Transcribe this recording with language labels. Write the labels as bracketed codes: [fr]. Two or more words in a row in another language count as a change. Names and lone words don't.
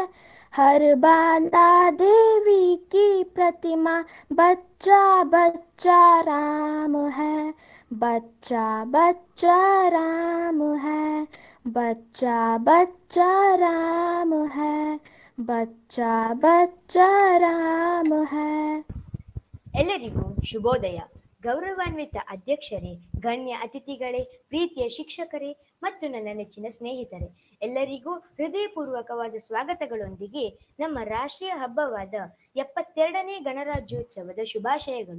[hi] हर बाला देवी की प्रतिमा, बच्चा बच्चा राम है। बच्चा बच्चा राम है। बच्चा बच्चा राम है। बच्चा बच्चा राम है। [kn] ಎಲ್ಲರಿಗೂ ಶುಭೋದಯ. ಗೌರವಾನ್ವಿತ ಅಧ್ಯಕ್ಷರೇ, ಗಣ್ಯ ಅತಿಥಿಗಳೇ, ಪ್ರೀತಿಯ ಶಿಕ್ಷಕರೇ ಮತ್ತು ನನ್ನ ನೆಚ್ಚಿನ ಸ್ನೇಹಿತರೆ, ಎಲ್ಲರಿಗೂ ಹೃದಯಪೂರ್ವಕವಾದ ಸ್ವಾಗತಗಳೊಂದಿಗೆ ನಮ್ಮ ರಾಷ್ಟ್ರೀಯ ಹಬ್ಬವಾದ 72ನೇ ಗಣರಾಜ್ಯೋತ್ಸವದ ಶುಭಾಶಯಗಳು.